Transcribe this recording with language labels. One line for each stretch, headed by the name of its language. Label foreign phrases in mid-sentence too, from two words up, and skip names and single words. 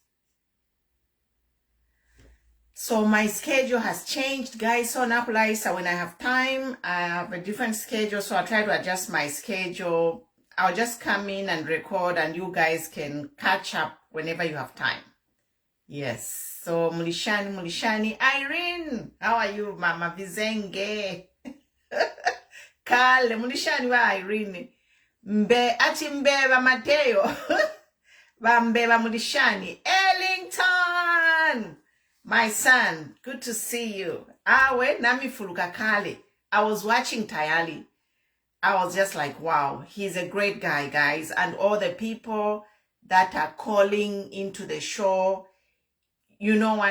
English: So my schedule has changed, guys. So now, so when I have time, I have a different schedule. So I try to adjust my schedule. I'll just come in and record, and you guys can catch up whenever you have time. Yes. So Mulishani, Irene, how are you, Mama Vizenge?
Bemba: Kale, Mulishani wa Irene. Mbeba Mateo. Mbeba Mulishani.
English: Ellington, my son, good to see you.
Bemba: Nami fuluka kale.
English: I was watching Tayali. I was just like, wow, he's a great guy, guys. And all the people that are calling into the show, you know what?